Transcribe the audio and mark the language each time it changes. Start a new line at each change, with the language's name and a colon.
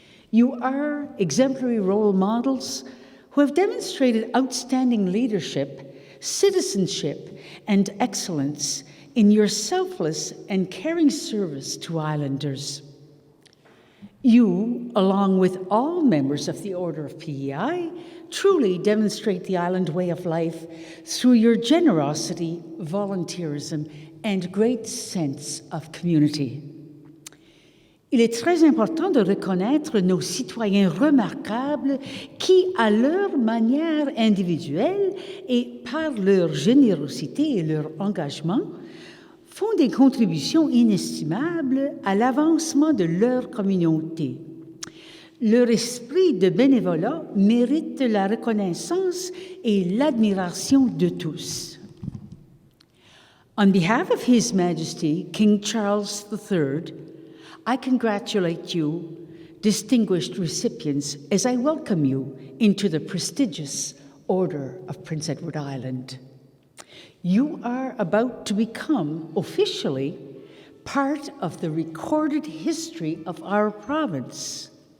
English: You are exemplary role models who have demonstrated outstanding leadership, citizenship, and excellence in your selfless and caring service to islanders. You, along with all members of the Order of PEI, truly demonstrate the island way of life through your generosity, volunteerism, and great sense of community.
French: Il est très important de reconnaître nos citoyens remarquables qui, à leur manière individuelle et par leur générosité et leur engagement, font des contributions inestimables à l'avancement de leur communauté. Leur esprit de bénévolat mérite la reconnaissance et l'admiration de tous.
English: On behalf of His Majesty, King Charles III, I congratulate you, distinguished recipients, as I welcome you into the prestigious Order of Prince Edward Island. You are about to become, officially, part of the recorded history of our province.